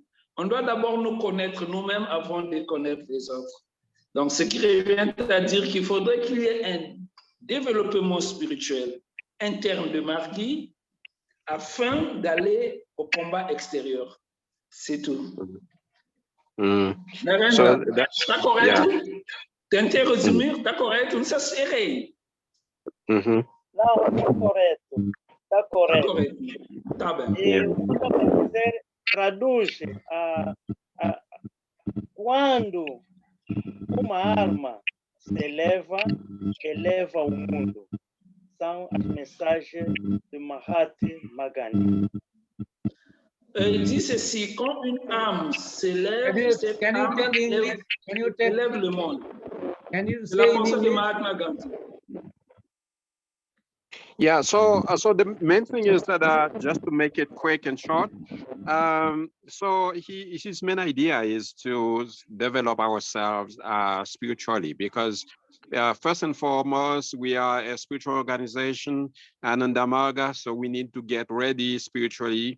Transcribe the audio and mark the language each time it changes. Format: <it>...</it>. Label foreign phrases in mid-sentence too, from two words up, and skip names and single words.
<fr>On doit d'abord nous connaître nous-mêmes avant de connaître les autres. Donc, ce qui revient à dire qu'il faudrait qu'il y ait un développement spirituel. interne de Margui afin d'aller au combat extérieur. C'est tout. So T'as correct? yeah.</fr> <pt>Tentei resumir, tá correto? Não sei se errei. Não, está correto. Está correto. Tá bem. E o que eu quero dizer, traduz quando uma arma se eleva o mundo. São as mensagens de Mahatma Gandhi.</pt> <fr>Il dit ceci, quand une âme s'élève, cette âme élève le monde. C'est la pensée de Mahatma Gandhi.</fr> <en>Yeah, so the main thing is that just to make it quick and short, so his main idea is to develop ourselves spiritually, because first and foremost, we are a spiritual organization, Ananda Marga, so we need to get ready spiritually.</en>